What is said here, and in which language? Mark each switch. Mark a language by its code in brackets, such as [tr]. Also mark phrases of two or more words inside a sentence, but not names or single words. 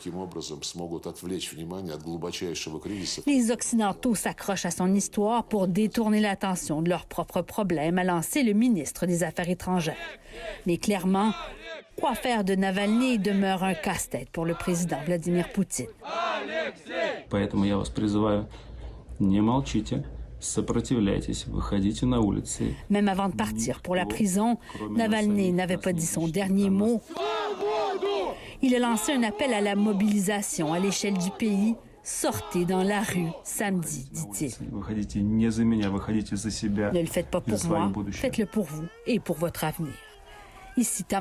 [fr] Les Occidentaux s'accrochent à son histoire pour détourner l'attention de leurs propres problèmes, a lancé le ministre des Affaires étrangères. Mais clairement, quoi faire de Navalny demeure un casse-tête pour le président Vladimir Poutine. [ru] Поэтому я вас призываю, не молчите. [fr] Même avant de partir pour la prison, Navalny n'avait pas dit son dernier mot. Il a lancé un appel à la mobilisation à l'échelle du pays. Sortez dans la rue samedi, dit-il. Ne le faites pas pour moi, faites-le pour vous et pour votre avenir.